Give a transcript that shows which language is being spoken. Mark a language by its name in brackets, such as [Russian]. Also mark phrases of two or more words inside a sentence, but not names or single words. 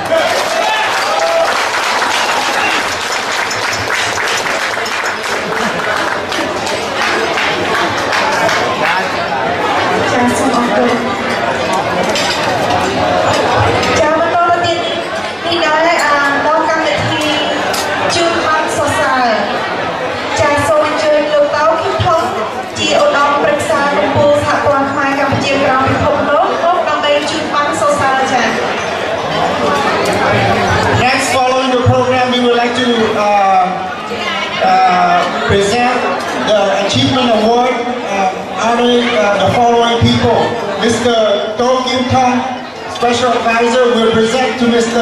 [Khmer] ចា៎បន្តទៅទៀតនេះដែរដល់កម្មវិធីជូនប័ណ្ណសរសើរចា៎សូមអញ្ជើញលោកតៅគីថុងជាឧត្តមប្រឹក្សាកម្ពុជាសហព័ន្ធខ្មែរកម្ពុជាក្រោមពិភពលោកមកដើម្បីជូនប័ណ្ណសរសើរចា៎ [English] Next, following the program, we would like to present the Achievement Award honoring the following people. Mr. Toh Kim Thong, Special Advisor, will present to Mr.